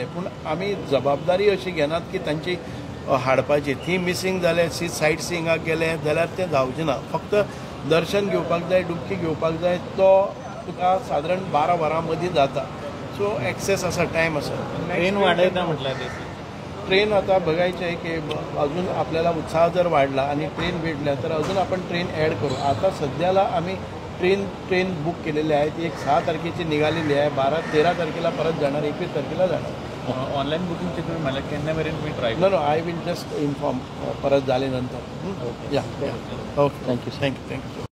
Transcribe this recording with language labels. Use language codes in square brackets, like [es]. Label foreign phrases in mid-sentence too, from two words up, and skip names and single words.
[kok] पूण आमी जबाबदारी अशी घेनात की तांची हाडपाची। थंय मिसींग जाले, सायट सिंगाक गेले जाल्यार तें जावचें ना। फक्त दर्शन घेवपाक जाय, डुबकी घेवपाक जाय, तो तुका साधारण 12 वरां मदीं जाता। सो एक्सेस आसा, टायम आसा। ट्रेन वाडयता म्हटल्यार ते [mr] ट्रेन आता बघायचे आहे की अजून आपल्याला उत्साह जर वाढला आणि ट्रेन भेटल्या तर अजून आपण ट्रेन ॲड करू। आता सध्याला आम्ही ट्रेन बुक केलेले आहेत। एक 6 तारखेची निघालेली आहे, 12-13 तारखेला परत जाणार, 21 तारखेला जाणार। [kok] ऑनलाईन बुकिंगचे तुम्ही मला केन्ना मेरेन तुम्ही ट्राय [en] No I will just inform [mr] परत झाल्यानंतर। [en] Yeah okay, thank you.